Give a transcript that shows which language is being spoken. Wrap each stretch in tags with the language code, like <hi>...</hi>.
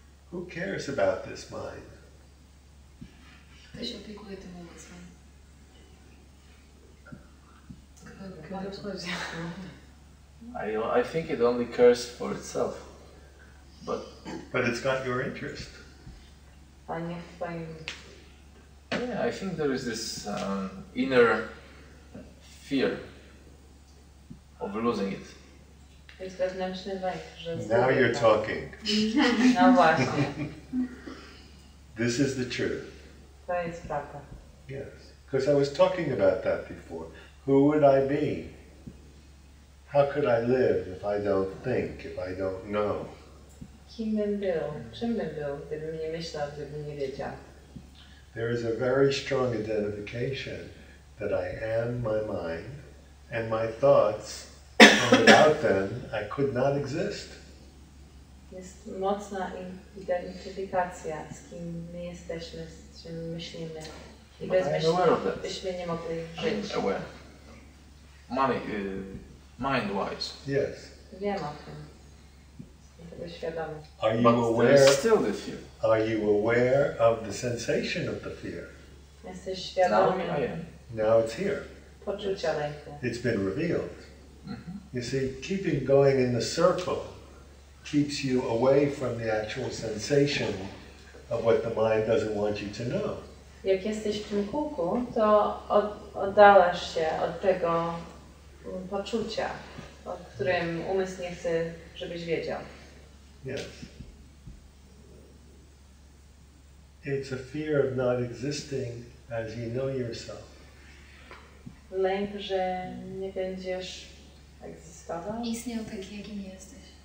<en>Who cares about this mind?</en> <pl>Kto się opiekuje tym umysłem?</pl> <en>I think it only cares for itself. But it's not your interest.</en> <pl>A nie w twoim...</pl> <en>Yeah, I think there is this inner fear of losing it.</en> <pl>Jest wewnętrzny lęk, że...</pl> <en>Now you're talking.</en> <pl>No właśnie.</pl> <en>This is the truth.</en> <pl>To jest prawda.</pl> <en>Yes. Because I was talking about that before. Who would I be? How could I live if I don't think, if I don't know?</en> <pl>Kim bym był? Czym bym był, gdybym nie myślał, gdybym nie wiedział?</pl> <en>There is a very strong identification that I am my mind and my thoughts, and without them I could not exist.</en> <pl>Jest mocna identyfikacja, z kim my jesteśmy, z czym myślimy. I bez myśli byśmy nie mogli żyć.</pl> <en>Aware. Mind-wise. Yes.</en> <pl>Wiem o tym. Jestem tego świadomy.</pl> <en>Are you But aware? there is still the fear. Are you aware of the sensation of the fear?</en> <pl>Jesteś świadomy</pl> <en>Now I am. Now it's here.</en> <pl>poczucia lęku.</pl> <en>It's been revealed. You see, keeping going in the circle keeps you away from the actual sensation of what the mind doesn't want you to know.</en> <pl>Jak jesteś w tym kółku, to oddalasz się od tego poczucia, o którym umysł nie chce, żebyś wiedział.</pl> <en>Yes. It's a fear of not existing as you know yourself.</en> <pl>Lęk, że nie będziesz egzystował. Istniał taki, jakim jesteś.</pl>